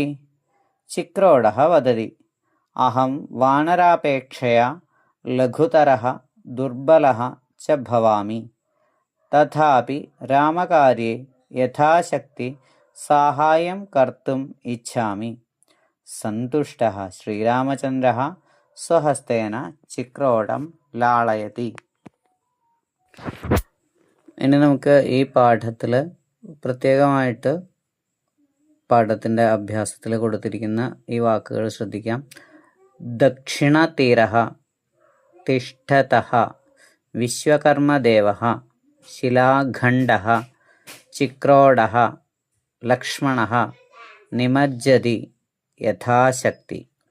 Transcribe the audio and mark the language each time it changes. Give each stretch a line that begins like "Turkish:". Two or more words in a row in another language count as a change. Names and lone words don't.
Sanskrit: चिक्रोडः वदति, अहं वानरापेक्षया लघुतरः दुर्बलः च भवामि, तथापि रामकार्ये यथाशक्ति साहाय्यं कर्तुम् इच्छामि। सन्तुष्टः श्रीरामचन्द्रः स्वहस्तेन चिक्रोडं लाളയति.
Malayalam: ഇനി നമുക്ക് ഈ പാഠത്തിൽ പ്രത്യേകമായിട്ട് പാഠത്തിൻ്റെ അഭ്യാസത്തിൽ കൊടുത്തിരിക്കുന്ന ഈ വാക്കുകൾ ശ്രദ്ധിക്കാം.
Sanskrit: दक्षिणतीरः तिष्ठतः, विश्वकर्मदेवः, शिलाखण्डः, चिक्रोडः, लक्ष्मणः, निमज्जति यथाशक्ति.